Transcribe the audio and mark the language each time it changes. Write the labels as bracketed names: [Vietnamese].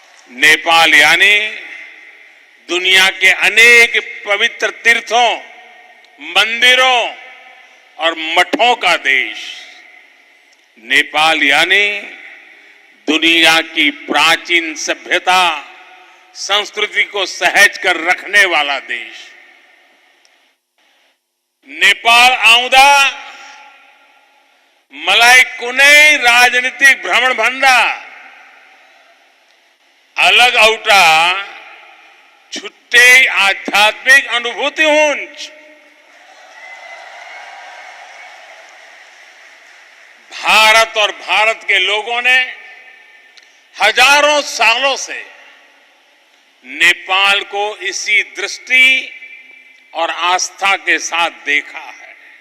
[Hindi] नेपाल यानी दुनिया के अनेक पवित्र तीर्थों, मंदिरों और मठों का देश। नेपाल यानी दुनिया की प्राचीन सभ्यता संस्कृति को सहेज कर रखने वाला देश। [Nepali] नेपाल आउँदा मलाई कुनै राजनीतिक भ्रमण भन्दा अलग एउटा छुट्टै आध्यात्मिक अनुभूति हुन्छ। [Hindi] भारत और भारत के लोगों ने हजारों सालों से नेपाल को इसी दृष्टि और आस्था के साथ देखा है।